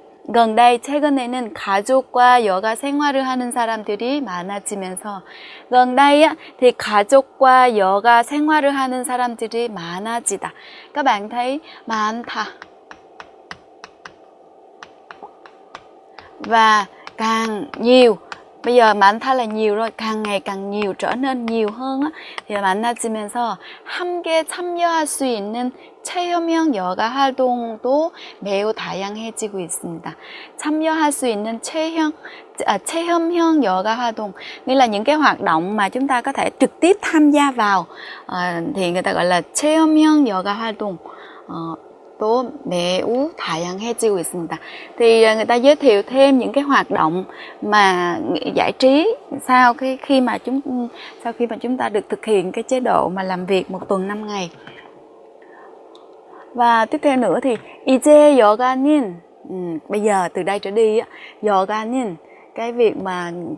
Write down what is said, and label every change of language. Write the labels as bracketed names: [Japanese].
[Vietnamese] gần đây [Korean] 최근에는 가족과 여가 생활을 하는 사람들이 많아지면서, [Vietnamese] gần đây á, thì [Korean] 가족과 여가 생활을 하는 사람들이 많아지다. [Vietnamese] Các bạn thấy [Korean] 많다 [Vietnamese] và càng nhiều. Bây giờ [Korean] 많다 [Vietnamese] là nhiều rồi, càng ngày càng nhiều, trở nên nhiều hơn á, thì [Korean] 많아지면서 함께 참여할 수 있는 체험형 여가 활동도 매우 다양해지고 있습니다. 참여할 수 있는 체험형 여가 활동 [Vietnamese] nghĩa là những cái hoạt động mà chúng ta có thể trực tiếp tham gia vào, thì người ta gọi là [Korean] 체험형 여가 활동. 또 매우 다양해지고 있습니다. [Vietnamese] Thì người ta giới thiệu thêm những cái hoạt động mà giải trí sau khi mà chúng ta được thực hiện cái chế độ mà làm việc một tuần 5 ngày. Và tiếp theo nữa thì [Korean] 이제 여가는 [Vietnamese] bây giờ từ đây trở đi [Korean] 여가는 [Vietnamese] cái việc mà